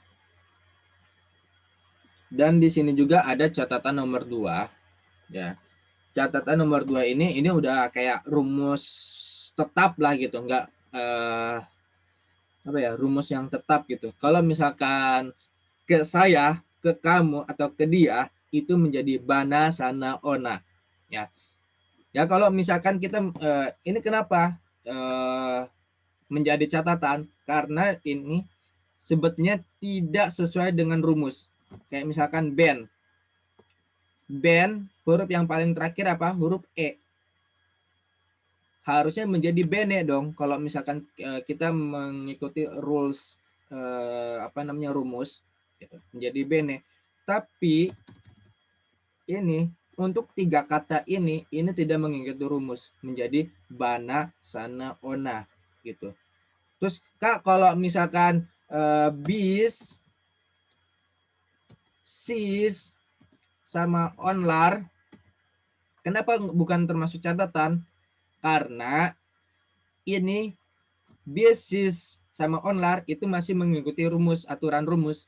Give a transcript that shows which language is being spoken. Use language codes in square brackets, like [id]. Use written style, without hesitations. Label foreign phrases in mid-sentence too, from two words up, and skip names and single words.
[id] Dan di sini juga ada catatan nomor 2. Ya. Catatan nomor 2 ini udah kayak rumus tetap lah gitu, nggak rumus yang tetap gitu. Kalau misalkan ke saya, ke kamu atau ke dia itu menjadi [tr] bana sana ona. [id] Ya. Ya kalau misalkan kita ini kenapa menjadi catatan, karena ini sebetulnya tidak sesuai dengan rumus. Kayak misalkan band. Band, huruf yang paling terakhir apa? Huruf E. harusnya menjadi bene dong kalau misalkan kita mengikuti rules rumus gitu, menjadi bene. Tapi ini untuk 3 kata ini tidak mengikuti rumus, menjadi [tr] bana, sana, ona [id] gitu. Terus Kak, kalau misalkan [tr] bis, sis [id] sama onlar, kenapa bukan termasuk catatan? Karena ini bis sama onlar itu masih mengikuti rumus, aturan rumus.